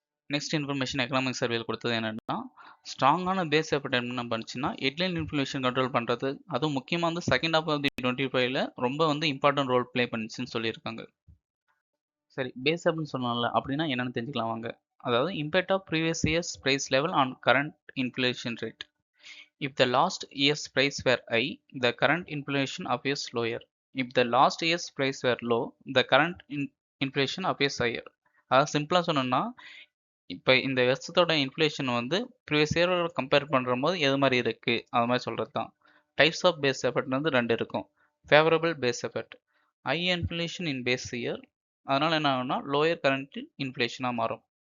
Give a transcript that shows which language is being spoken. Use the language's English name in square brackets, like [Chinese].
[Tamil] Next information economic சர்வேல கொடுத்தது என்னன்னா, ஸ்ட்ராங்கான பேஸ் எஃபெக்ட் என்ன பண்ணுச்சுன்னா, ஹெட்லைன் இன்ஃப்ளேஷன் கண்ட்ரோல் பண்ணுறது, அதுவும் முக்கியமாக வந்து செகண்ட் ஹாஃப் ஆஃப் தி 25ல ரொம்ப வந்து இம்பார்ட்டன்ட் ரோல் ப்ளே பண்ணுச்சுன்னு சொல்லியிருக்காங்க. சரி, பேஸ் அப்படின்னு சொன்னால அப்படின்னா என்னன்னு தெரிஞ்சுக்கலாம் வாங்க. அதாவது [English] Impact of previous year's price level on current inflation rate. If the last year's price were high, the current inflation appears lower. If the last year's price were low, the current inflation appears higher. [Tamil] அதாவது சிம்பிளாக சொன்னோம்னா, இப்போ இந்த வருஷத்தோட inflation வந்து previous இயரோட compare பண்ணுற போது எது மாதிரி இருக்குது அது மாதிரி சொல்கிறது தான். டைப்ஸ் ஆஃப் பேஸ் எஃபெக்ட் வந்து 2 இருக்கும். Favourable base effect, [English] high inflation in base year, [Tamil] அதனால் என்ன ஆகும்னா லோயர் கரண்ட் இன்ஃப்ளேஷனாக மாறும்.